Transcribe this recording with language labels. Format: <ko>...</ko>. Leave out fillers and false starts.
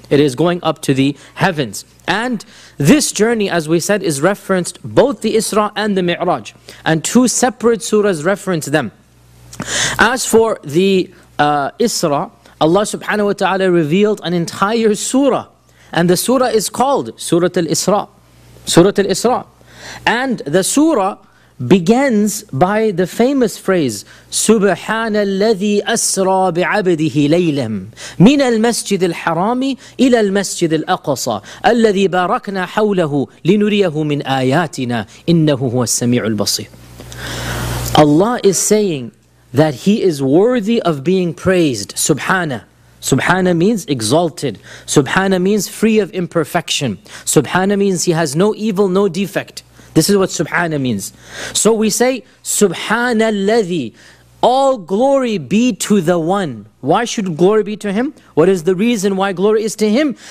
<en>It is going up to the heavens. And this journey, as we said, is referenced both the Isra and the Mi'raj. And two separate surahs reference them. As for the Isra, Allah subhanahu wa ta'ala revealed an entire surah. And the surah is called Surah Al-Isra. Surah Al-Isra. And the surah begins by the famous phrase,</en> <ar>سُبْحَانَ الَّذِي أَسْرَى بِعَبْدِهِ لَيْلًا مِنَ الْمَسْجِدِ الْحَرَامِ إِلَى الْمَسْجِدِ الْأَقْصَى الَّذِي بَارَكْنَا حَوْلَهُ لِنُرِيَهُ مِنْ آيَاتِنَا إِنَّهُ هُوَ السَّمِيعُ الْبَصِيرُ.</ar> <en>Allah is saying that He is worthy of being praised,</en> <ar>سُبْحَانَ,</ar> <en>Subhana means exalted. Subhana means free of imperfection. Subhana means he has no evil, no defect. This is what Subhana means. So we say, Subhana alladhi, all glory be to the one. Why should glory be to him? What is the reason why glory is to him?</en>